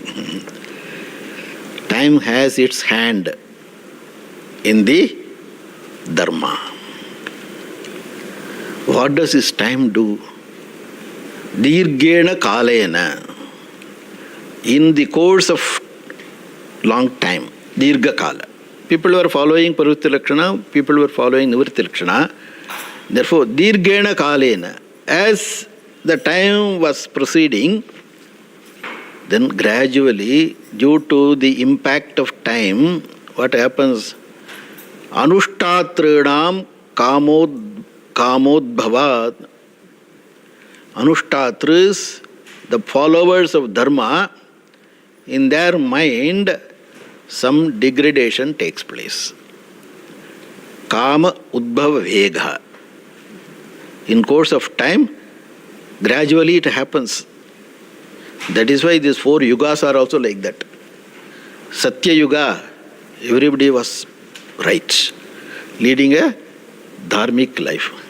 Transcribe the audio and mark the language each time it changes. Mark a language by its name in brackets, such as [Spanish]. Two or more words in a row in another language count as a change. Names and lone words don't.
[English] Time has its hand in the dharma. What does this time do? [Sanskrit] Dirghena kalena. [English] In the course of long time, [Sanskrit] dirgha kala. [English] People were following [Sanskrit] pravritti lakshana, [English] people were following [Sanskrit] nivritti lakshana. Therefore, dirghena kalena. [English] As the time was proceeding, then gradually, due to the impact of time, what happens? [Sanskrit] Anushtatrinam kamodbhavat. Anushtatris, [English] the followers of dharma, in their mind, some degradation takes place. [Sanskrit] Kama udbhava vegha. [English] In course of time, gradually it happens. That is why these 4 yugas are also like that. Satya Yuga, everybody was right, leading a dharmic life.